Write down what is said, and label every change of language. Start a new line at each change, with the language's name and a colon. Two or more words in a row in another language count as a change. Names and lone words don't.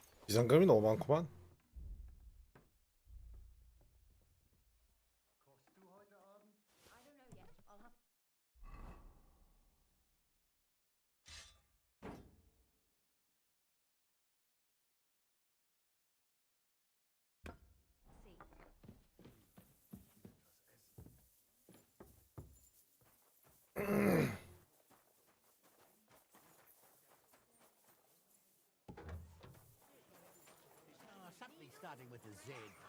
Korean: 비상금이 너무 많구만.
German: Kochst du heute Abend?
English: I don't know yet. I'll have. See. Something starting with a Z.